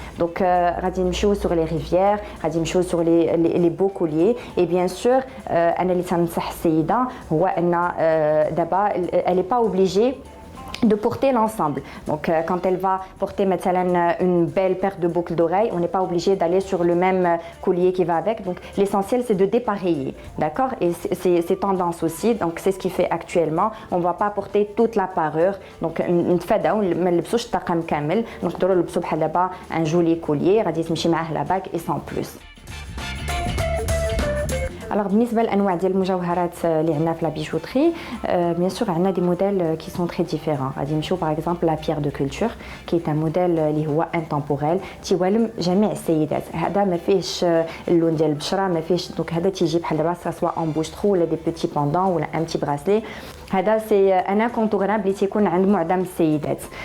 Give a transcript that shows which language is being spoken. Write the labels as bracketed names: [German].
[French] Donc غادي نمشيو sur les rivières, غادي نمشيو sur les beaux colliers et bien sûr [Arabic] انا اللي تنصح السيده هو ان دابا [French] elle est pas obligée de porter l'ensemble. Donc quand elle va porter مثلا une belle paire de boucles d'oreilles, on n'est pas obligé d'aller sur le même collier qui va avec. Donc l'essentiel c'est de dépareiller, d'accord? Et c'est tendance aussi, donc c'est ce qui fait actuellement. On ne va pas porter toute la parure. [Arabic] Donc نتفاداو ما نلبسوش الطقم كامل، نقدروا نلبسوا بحال دابا un joli collier غادي تمشي معاه [French] la bague et sans plus. [Arabic] Alors, بالنسبة لأنواع ديال المجوهرات اللي عندنا في لا بيجوتري, bien sûr عندنا [French] des modèles qui sont très différents. غادي نمشيو par exemple la pierre de culture qui est un modèle اللي هو intemporel [Arabic] تيوالم جميع السيدات. هذا ما فيهش اللون ديال البشرة, ما فيهش, دونك هذا تيجي بحال دابا سواء en bouche-trou ولا [French] des petits pendants [Arabic] ولا un petit bracelet. هذا [French] c'est un incontournable [Arabic] اللي تيكون عند معظم السيدات.